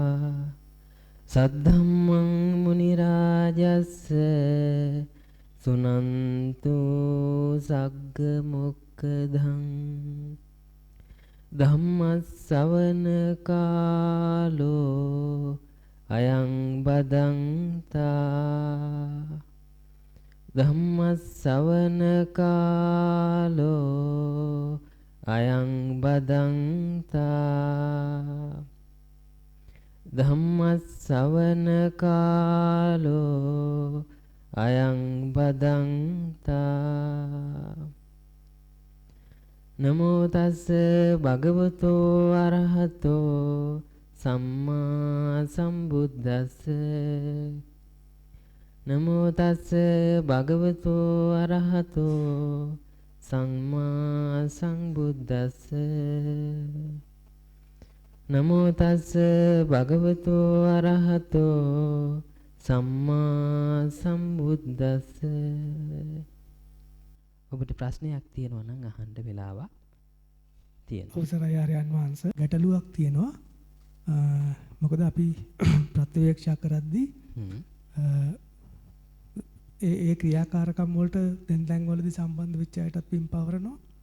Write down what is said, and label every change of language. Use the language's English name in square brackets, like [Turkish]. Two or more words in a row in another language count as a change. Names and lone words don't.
[Pali] सद्धम्मं मुनिराजस्य सुनन्तु सग्गमुक्खदं ධම්මස්සවන කාලෝ අයං බදන්තා ධම්මස්සවන කාලෝ අයං බදන්තා ධම්මස්සවන කාලෝ අයං බදන්තා නමෝ තස්ස භගවතෝ අරහතෝ සම්මා සම්බුද්දස්ස නමෝ තස්ස භගවතෝ අරහතෝ සම්මා සම්බුද්දස්ස නමෝ තස්ස භගවතෝ අරහතෝ සම්මා සම්බුද්දස්ස. [Sinhala] ඔබට ප්‍රශ්නයක් තියෙනවා නම් අහන්න වෙලාවක් තියෙනවා. අවසරයි ආර්යයන් වහන්සේ. ගැටලුවක් තියෙනවා. මොකද අපි ප්‍රතිවේක්ෂා කරද්දී ඒ ක්‍රියාකාරකම් වලට දැන් වලදී සම්බන්ධ වෙච්ච අයටත් පින් පවරනවා.